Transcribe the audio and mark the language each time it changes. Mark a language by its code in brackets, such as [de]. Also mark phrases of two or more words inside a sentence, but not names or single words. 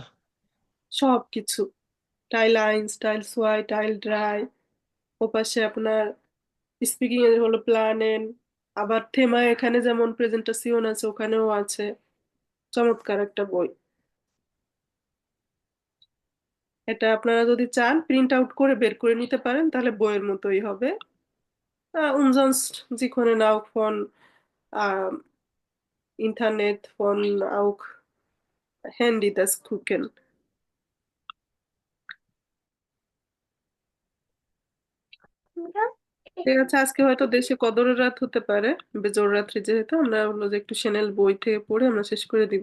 [bn] সব কিছু, [de] Teil eins, Teil zwei, Teil drei, [bn] ওপাশে আপনার স্পিকিং এর হলো প্ল্যানেন, আবার থেমা এখানে যেমন প্রেজেন্টেশন আছে ওখানেও আছে। চমৎকার একটা বই। এটা আপনারা যদি চান প্রিন্ট আউট করে বের করে নিতে পারেন, তাহলে বইয়ের মতোই হবে। [de] Umsonst, Sie können auch von Internet, von auch Handy das gucken। [bn] ঠিক আছে, আজকে হয়তো দেশে কদরের রাত হতে পারে, বেজোর রাত্রি যেহেতু, আমরা হলো যে একটু সেনেল বই থেকে পড়ে আমরা শেষ করে দিব।